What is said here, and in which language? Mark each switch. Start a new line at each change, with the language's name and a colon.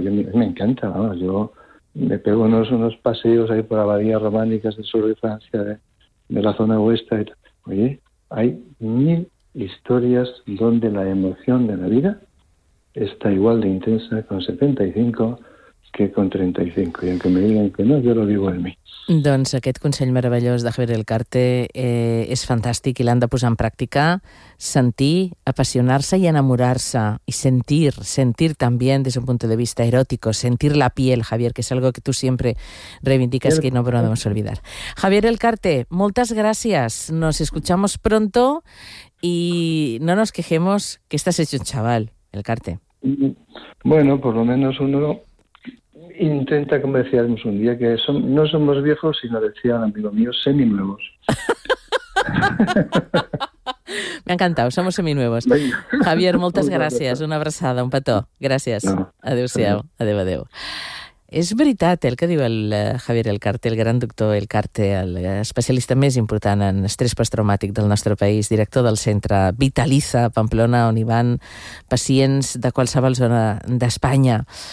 Spanish: A mí me encanta, ¿no? Yo me pego unos paseos ahí por abadías románicas del sur de Francia, de la zona oeste. Oye, hay mil historias donde la emoción de la vida está igual de intensa con 75 que con 35. Y aunque me digan que no, yo lo digo en mí.
Catalan: Doncs aquest consell meravellós de Javier El Carte és fantàstic i l'han de posar en pràctica, sentir, apassionar-se i enamorar-se, i sentir també des d'un punt de vista eròtic,
Spanish: sentir la piel,
Catalan: Javier, que és algo que tu sempre reivindiques,
Spanish: que no podemos olvidar. Javier El Carte,
Catalan: moltes gràcies,
Spanish: nos escuchamos pronto y no nos quejemos que estás hecho un chaval, El Carte. Bueno, por lo menos uno intenta, como decíamos un día, que no somos viejos, sino, decía un amigo mío, seminuevos. Me ha encantado, somos seminuevos. Venga.
Catalan: Javier, moltes gràcies, una abraçada, un petó. Gràcies. No. Adéu-siau. No. Adéu, adéu. És veritat el que diu el Javier El Carte, el gran doctor El Carte, el especialista més important en estrès postraumàtic del nostre país, director del centre Vitaliza a Pamplona, on hi van pacients de qualsevol zona d'Espanya.